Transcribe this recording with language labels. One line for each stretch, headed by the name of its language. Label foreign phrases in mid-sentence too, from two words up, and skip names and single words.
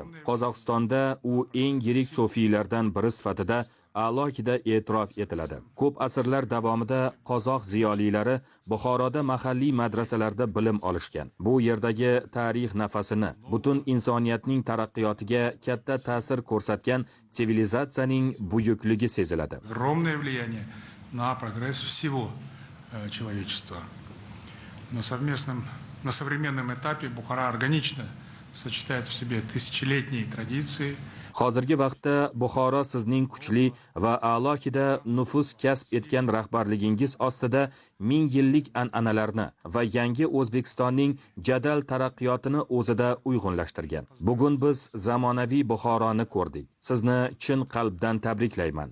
Uzbek: Qozog'istonda u eng yirik sufiylardan biri sifatida alohida e'tirof etiladi. Ko'p asrlar davomida qozoq ziyolilari Buxoroda mahalliy madrasalarda bilim olishgan. Bu yerdagi tarix nafasini, butun insoniyatning taraqqiyotiga katta ta'sir ko'rsatgan sivilizatsiyaning buyukligi seziladi.
Russian: Огромное влияние на прогресс всего человечества. На современном этапе Бухара органично сочетает в себе тысячелетние традиции.
Uzbek: Hozirgi vaqtda Buxoro sizning kuchli va alohida nufuz kasb etgan rahbarligingiz ostida 1000 yillik an'analarni va yangi O'zbekistonning jadal taraqqiyotini o'zida uyg'unlashtirgan. Bugun biz zamonaviy Buxoroni ko'rdik. Sizni chin qalbdan tabriklayman.